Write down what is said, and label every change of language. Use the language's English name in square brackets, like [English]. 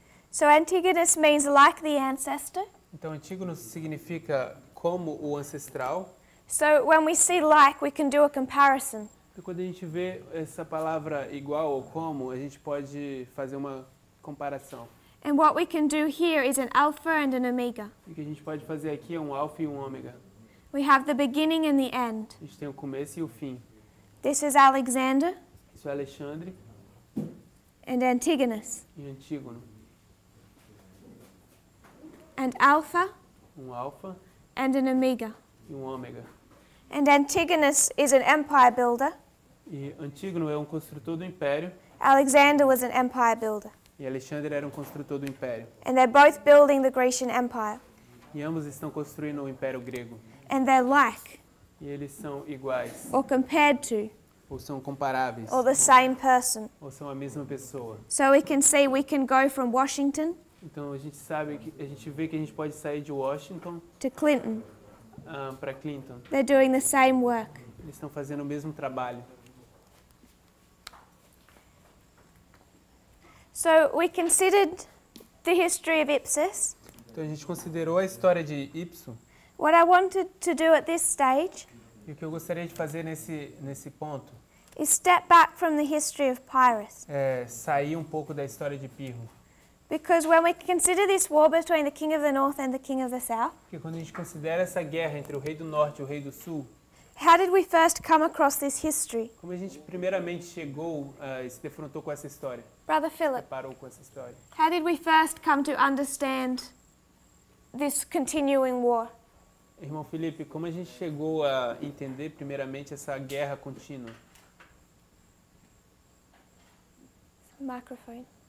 [English] So Antigonus means like the ancestor. [Portuguese] Então, Antígono significa como o ancestral. [English] So when we see like, we can do a comparison. [Portuguese] E quando a gente vê essa palavra igual ou como, a gente pode fazer uma comparação. [English] And what we can do here is an alpha and an omega. [Portuguese] O que a gente pode fazer aqui é um alfa e um ômega. [English] We have the beginning and the end. [Portuguese] A gente tem o começo e o fim. [English] This is Alexander [Portuguese] Isso é Alexandre [English] and Antigonus. [Portuguese] e Antígono. [English] And Alpha [Portuguese] Um alfa [English] and an Omega. [Portuguese] e um ômega. [English] And Antigonus is an empire builder. [Portuguese] E Antígono é um construtor do império [English] Alexander was an empire builder. [Portuguese] e Alexandre era um construtor do império. [English] And they're both building the Grecian Empire. [Portuguese] E ambos estão construindo o império grego. [English] And they're like, [Portuguese] E eles são iguais, [English] or compared to, [Portuguese] ou são comparáveis, [English] or the same person. [Portuguese] ou são a mesma pessoa. [English] So we can see we can go from Washington [Portuguese] Então a gente sabe que a gente vê que a gente pode sair de Washington [English] to Clinton. [Portuguese] para Clinton. [English] They're doing the same work. [Portuguese] Eles estão fazendo o mesmo trabalho. [English] So we considered the history of Ipsos. [Portuguese] Então a gente considerou a história de Ipso. [English] What I wanted to do at this stage [Portuguese] E o que eu gostaria de fazer nesse ponto [English] is step back from the history of Pyrrhus. [Portuguese] é sair um pouco da história de Pirro. [English] Because when we consider this war between the king of the north and the king of the south, [Portuguese] Porque quando a gente considera essa guerra entre o rei do norte e o rei do sul, [English] how did we first come across this history? [Portuguese] como a gente primeiramente chegou e se defrontou com essa história, [English] Brother Philip, [Portuguese] parou com essa história. [English] how did we first come to understand this continuing war? [Portuguese] Irmão Felipe, como a gente chegou a entender primeiramente essa guerra contínua? [English] Microphone.